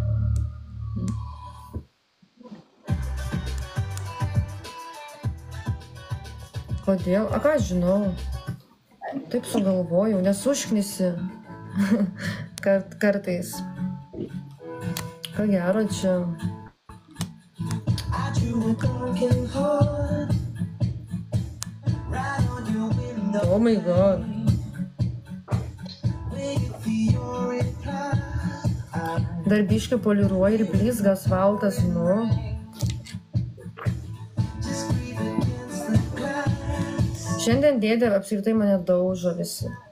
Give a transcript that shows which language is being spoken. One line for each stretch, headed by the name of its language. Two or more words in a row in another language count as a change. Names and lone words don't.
Lithuanian: Kodėl? A ką aš žinau? Taip sugalvojau, nesušknisi kartais. Ką gero čia.
English: Oh my god.
Lithuanian: Dar biškį poliruoja ir blizga asfaltas, nu. Šiandien dėdė apskritai mane daužo visi.